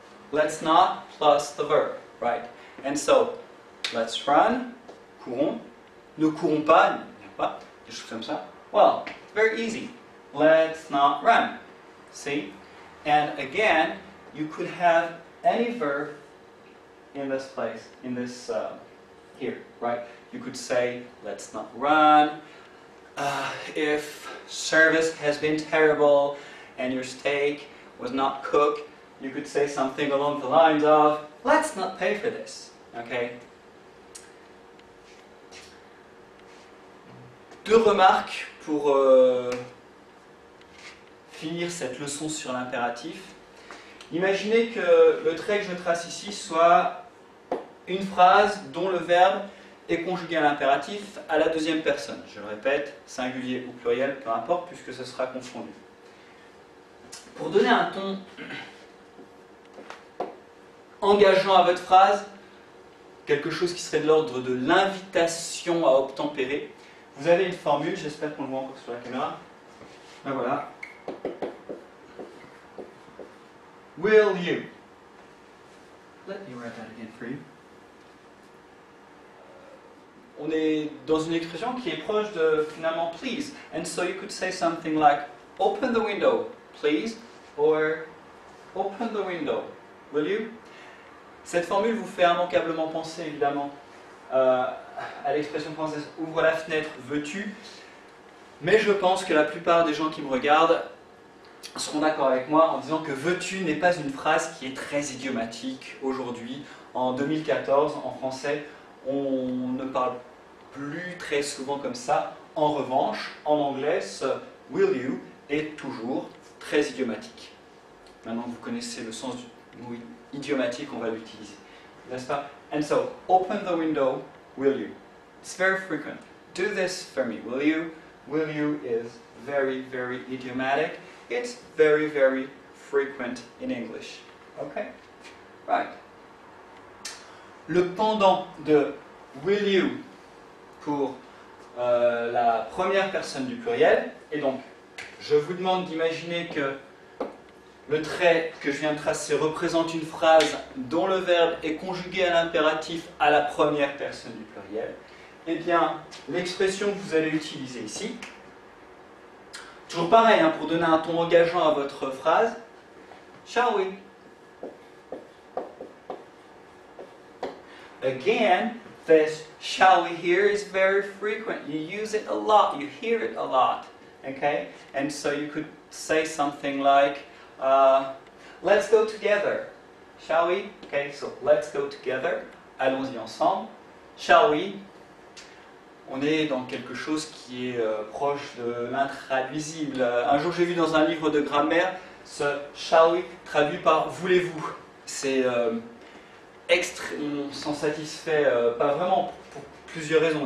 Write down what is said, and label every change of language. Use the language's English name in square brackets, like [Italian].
[English] Let's not plus the verb, right? And so, let's run, [French] courons. Ne courons pas, des choses comme ça. [English] Well, very easy. Let's not run. See? And again, you could have any verb in this place, in this here, right? You could say, let's not run. If service has been terrible and your steak was not cooked, you could say something along the lines of, let's not pay for this. Okay? [French] Deux remarques pour finir cette leçon sur l'impératif. Imaginez que le trait que je trace ici soit une phrase dont le verbe est conjugué à l'impératif à la deuxième personne. Je le répète, singulier ou pluriel, peu importe, puisque ce sera confondu. Pour donner un ton engageant à votre phrase, quelque chose qui serait de l'ordre de l'invitation à obtempérer, vous avez une formule, j'espère qu'on le voit encore sur la caméra. Ben voilà. [English] Will you? Let me write that again for you. [French] On est dans une expression qui est proche de finalement please. [English] And so you could say something like open the window, please, or open the window, will you? [French] Cette formule vous fait immanquablement penser évidemment à l'expression française ouvre la fenêtre, veux-tu? Mais je pense que la plupart des gens qui me regardent seront d'accord avec moi en disant que veux-tu n'est pas une phrase qui est très idiomatique aujourd'hui. En 2014, en français, on ne parle plus très souvent comme ça. En revanche, en anglais, ce will you est toujours très idiomatique. Maintenant que vous connaissez le sens du mot idiomatique, on va l'utiliser. N'est-ce pas? [English] And so, open the window, will you? It's very frequent. Do this for me, will you? Will you is very, very idiomatic. It's very, very frequent in English. Okay? Right. [French] Le pendant de will you pour la première personne du pluriel, et donc je vous demande d'imaginer que le trait que je viens de tracer représente une phrase dont le verbe est conjugué à l'impératif à la première personne du pluriel. Eh bien, l'expression que vous allez utiliser ici, toujours pareil, hein, pour donner un ton engageant à votre phrase, [English] shall we? Again, this shall we here is very frequent. You use it a lot, you hear it a lot. Okay? And so you could say something like, let's go together. Shall we? Okay, so let's go together. [French] Allons-y ensemble. [English] Shall we? [French] On est dans quelque chose qui est proche de l'intraduisible. Un jour, j'ai vu dans un livre de grammaire ce shall we traduit par voulez-vous. C'est on s'en satisfait pas vraiment pour plusieurs raisons.